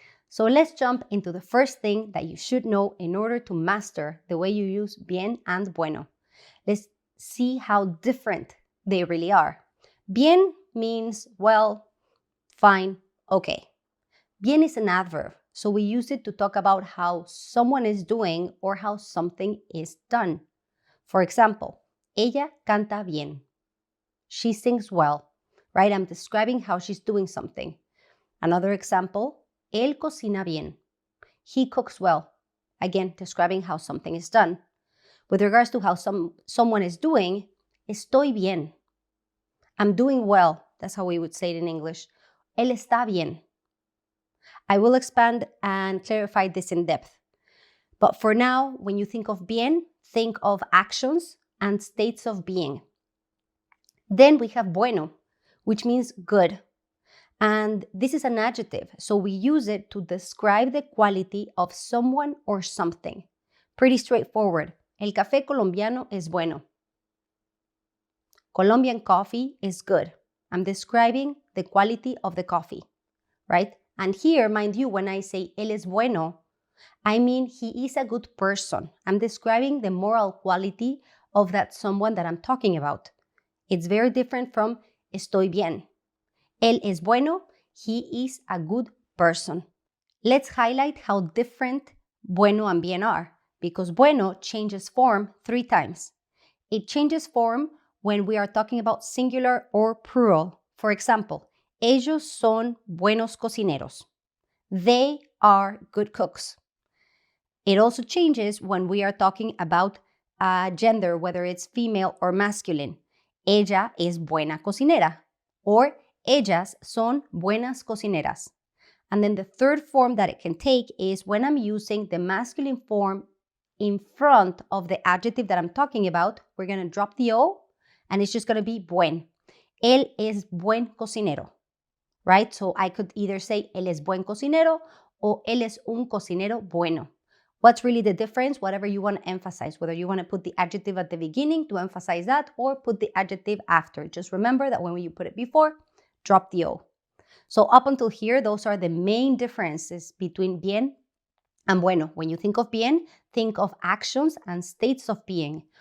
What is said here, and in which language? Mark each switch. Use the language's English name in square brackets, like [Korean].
[English] So let's jump into the first thing that you should know in order to master the way you use bien and bueno. Let's see how different they really are. Bien means, well, fine, okay. Bien is an adverb, so we use it to talk about how someone is doing or how something is done. For example, [Spanish] ella canta bien. [English] She sings well, right? I'm describing how she's doing something. Another example, [Spanish] él cocina bien. [English] He cooks well. Again, describing how something is done. With regards to how someone is doing, [Spanish] estoy bien. [English] I'm doing well. That's how we would say it in English. [Spanish] Él está bien. [English] I will expand and clarify this in depth. But for now, when you think of bien, think of actions and states of being. Then we have bueno, which means good. And this is an adjective, so we use it to describe the quality of someone or something. Pretty straightforward. [Spanish] El café colombiano es bueno. [English] Colombian coffee is good. I'm describing the quality of the coffee, right? And here, mind you, when I say [Spanish] él es bueno, [English] I mean he is a good person. I'm describing the moral quality of that someone that I'm talking about. It's very different from [Spanish] estoy bien. Él es bueno, [English] he is a good person. Let's highlight how different bueno and bien are, because bueno changes form 3 times. It changes form when we are talking about singular or plural. For example, [Spanish] ellos son buenos cocineros. [English] They are good cooks. It also changes when we are talking about gender, whether it's female or masculine. [Spanish] Ella es buena cocinera, or ellas son buenas cocineras. [English] And then the third form that it can take is when I'm using the masculine form in front of the adjective that I'm talking about. We're going to drop the O, and it's just going to be buen. [Spanish] Él es buen cocinero, [English] right? So I could either say [Spanish] él es buen cocinero or él es un cocinero bueno. [English] What's really the difference? Whatever you want to emphasize, whether you want to put the adjective at the beginning to emphasize that or put the adjective after. Just remember that when you put it before, drop the O. So up until here, those are the main differences between bien and bueno. When you think of bien, think of actions and states of being.